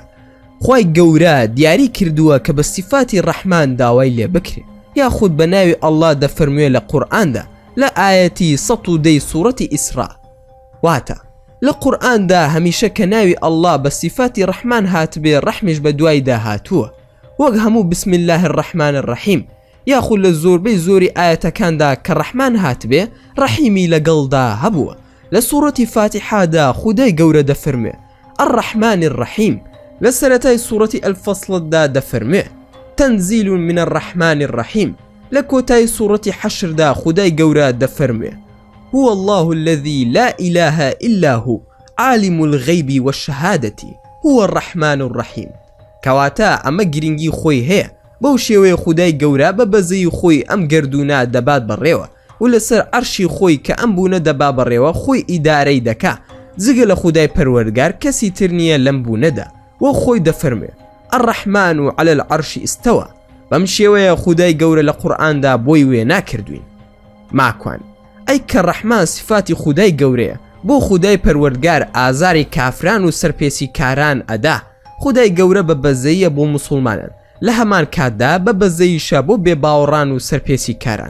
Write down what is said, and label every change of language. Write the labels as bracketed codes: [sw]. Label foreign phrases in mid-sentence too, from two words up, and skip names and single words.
[ckb] خی گەورە دیاری کردووە کە بە سیفاتی ڕەحمان داوای لێ بکرێ یاخود بە ناوی ئەڵڵا دەفەرموێ لە قورئاندا لە ئاەتی 110 سوورەتی ئیسرا. واتە لە قورئاندا هەمیشە کە ناوی ئەڵڵا بە سیفاتی ڕەحمان هاتبێ ڕەحمیش بە دوایدا هاتووە وەک هەموو [ar] بسم الله الرحمن الرحیم [ckb] یاخود لە زۆربەی زۆری ئاەتەکاندا کە ڕەحمان هاتبێ ڕەحیمی لەگەڵدا هەبووە. لە سوورەتی فاتحادا خودای گەورە دەفەرمێ [ar] الرحمن الرحیم. [ckb] لە سەرەتای سوورەتی الفەصلدا دەفەرمێ [ar] تەنزیل من الرحمن الرحیم. [ckb] لە کۆتای سوورەتی حەشردا خودای گەورە دەفەرمێ [ar] هو الله الذي لا إله إلا هو عالم الغيب والشهادة هو الرحمن الرحيم. [ckb] کەواتە ئەمە گرنگی خۆی هەیە بەو شێوەیە خودای گەورە بە بەزەی خۆی ئەم گردونە دەبات بەڕێوە و لەسەر عەرشی خۆی کە ئەم بوونە دەبا بەڕێوە خۆی ئیدارەی دەکا جگە لە خودای پەروەردگار کەسی تر نییە لەم بوونەدا وە خۆی دەفەرمێ [ar] الرحمن على العرش استوى. [ckb] بەم شێوەیە خودای گەورە لە قورئاندا بۆی وێ ناکردوین. ماکوان ئەی کە ڕەحمان سیفاتی خودای گەورەیە بۆ خودای پەروەردگار ئازاری کافران و سەرپێسی کاران ئەدا خودای گەورە بە بەزەیە بۆ موسڵمانان لە هەمان کاتدا بە بەزەیشە بۆ بێباوەڕان و سەرپێسی کاران.